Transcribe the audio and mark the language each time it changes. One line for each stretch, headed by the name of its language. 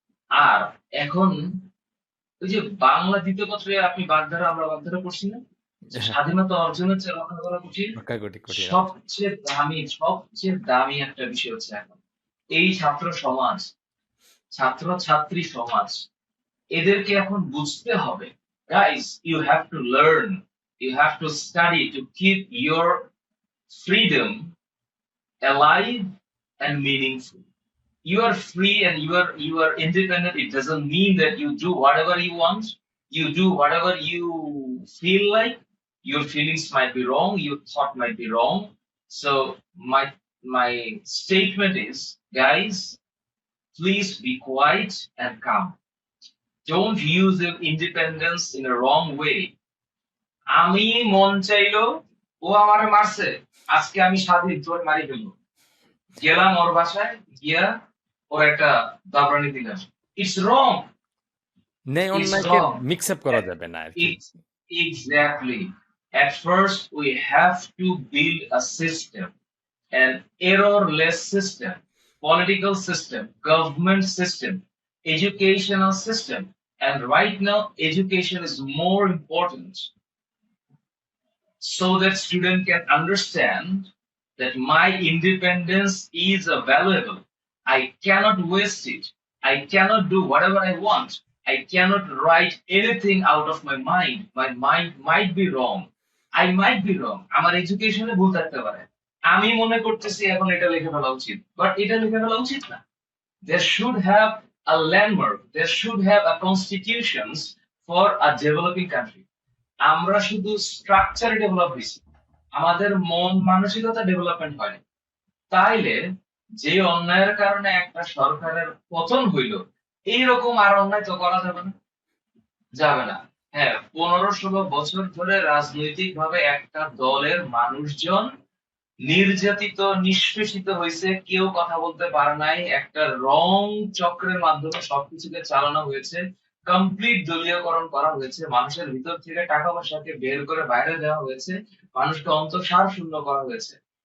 Bangla: আর এখন ওই যে বাংলা দ্বিতীয় পত্রে আপনি বাগধারা, আমরা বাগধারা পড়ছি না, যে স্বাধীনতা অর্জনের চেয়ে রক্ষা করা কঠিন, সবচেয়ে দামি একটা বিষয় হচ্ছে এখন এই ছাত্র সমাজ, ছাত্র ছাত্রী সমাজ, এদেরকে এখন বুঝতে হবে,
English: guys, you have to learn, you have to study to keep your freedom alive and meaningful. You are free and you are independent. It doesn't mean that you do whatever you want, you do whatever you feel like. Your feelings might be wrong, your thought might be wrong. So my statement is, guys, please be quiet and calm. Don't use your independence in a wrong way.
Bangla: আমি মন চাইলো, ও আমারে মারছে, আজকে আমি স্বাধীন, তোর মারি ফেলবো, গেলাম ওর বাসায়, গিয়া ওর একটা দাবরানি দিলাম।
English: It's wrong.
Bangla: ন্যায় অন্যায়কে মিক্স আপ করা যাবে না আর কি।
English: Exactly. At first we have to build a system, an errorless system, political system, government system, educational system, and right now education is more important, so that student can understand that my independence is valuable. I cannot waste it. I cannot do whatever I want. I cannot write anything out of my mind. My mind might be wrong. I might be wrong.
Bangla: আমার এডুকেশনে ভুল থাকতে পারে। আমি মনে করতেছি এখন এটা লিখে ফেলা উচিত, বাট এটা লিখে ফেলা উচিত না।
English: There should have a landmark. There should have a constitutions for a developing country.
Bangla: আমরা শুধু স্ট্রাকচার ডেভেলপ হয়েছি, আমাদের মন মানসিকতা ডেভেলপমেন্ট হয়নি। তাইলে যে অন্যায়ের কারণে একটা সরকারের পতন হইল, এইরকম আর অন্যায় তো করা যাবে না, যাবে না। হ্যাঁ, 15-16 বছর ধরে রাজনৈতিক ভাবে একটা দলের মানুষজন নির্যাতিত, নিষ্পেষিত হয়েছে, কেউ কথা বলতে পারে নাই, একটা রং চক্রের মাধ্যমে সবকিছুকে চালানো হয়েছে, কমপ্লিট দলীয়করণ করা হয়েছে, মানুষের ভিতর থেকে টাকা পয়সাকে বের করে বাইরে দেওয়া হয়েছে, মানুষকে অন্তঃসার শূন্য করা হয়েছে।